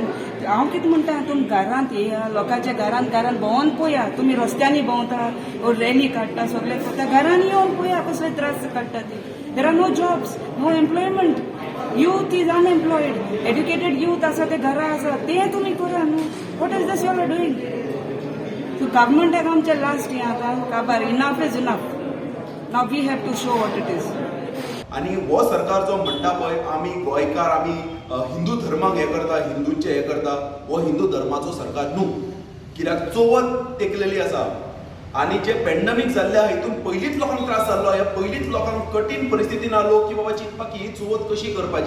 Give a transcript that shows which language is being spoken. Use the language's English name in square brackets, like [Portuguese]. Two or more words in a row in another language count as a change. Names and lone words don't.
[Konkani] हांव कितें म्हणटा, तुमी घरांत येया, लोकांच्या घरांत भोंवन पळया. तुमी रस्त्यांनी भोंवता, रॅली काडटा, सगळे करता. घरांनी येवन पळया कसले त्रास काडटा ते. [English] there are no jobs, no employment. youth is unemployed. educated youth [Konkani] आसा ते घरा आसा ते तुमी करा न्हू. [English] what is this you are doing? [Konkani] सो गव्हर्मेंटाक आमचें लास्ट हें आतां काबार. [English] enough is enough. now we have to show what it is. [Konkani] आणि हो सरकार जो म्हणटा पळय आमी गोंयकार आमी हिंदू धर्माक हे करता, हिंदूंचे हे करता, हो हिंदू धर्माचो सरकार न्हू. कित्याक चवथ तेकलेली आसा आनी जे पॅन्डेमीक जाल्ले आहा हितून पयलींच लोकांक त्रास जाल्लो. ह्या पयलींच लोकांक कठीण परिस्थितीन आलो की बाबा चिंतपाक की ही चवथ कशी करपाची.